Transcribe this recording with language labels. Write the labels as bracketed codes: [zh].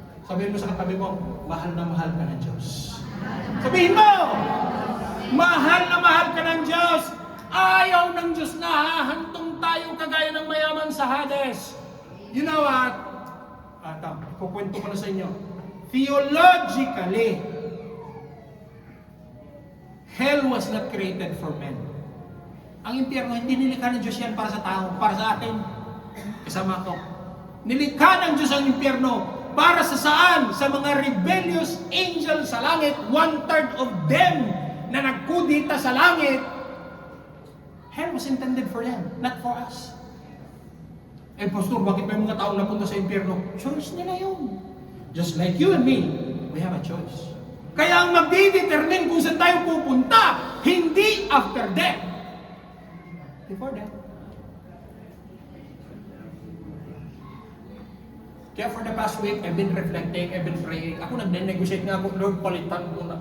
[tl] Sabihin mo sa katabi mo, mahal na mahal ka ng Diyos. Sabihin mo, mahal na mahal ka ng Diyos. Ayaw ng Diyos na hahantong tayo kagaya ng mayaman sa Hades. [en] You know what? [tl] Kukwento ko na sa inyo. [en] Theologically, hell was not created for men. [tl] Ang impyerno, hindi nilikha ng Diyos yan para sa tao, para sa atin. Kasama ko. Nilikha ng Diyos ang impyerno para sa saan? Sa mga rebellious angels sa langit, 1/3 of them na nagkudita sa langit. [en] Hell was intended for them, not for us. [tl] Eh, Pastor, bakit may mga taong napunta sa impyerno? Choice nila yun. [en] Just like you and me, we have a choice. [tl] Kaya ang magdidetermine kung saan tayo pupunta, [en] hindi after death. Before death. Kaya for the past week, I've been reflecting, I've been praying. [tl] Ako nag-negotiate nga ako, Lord, palitan mo na.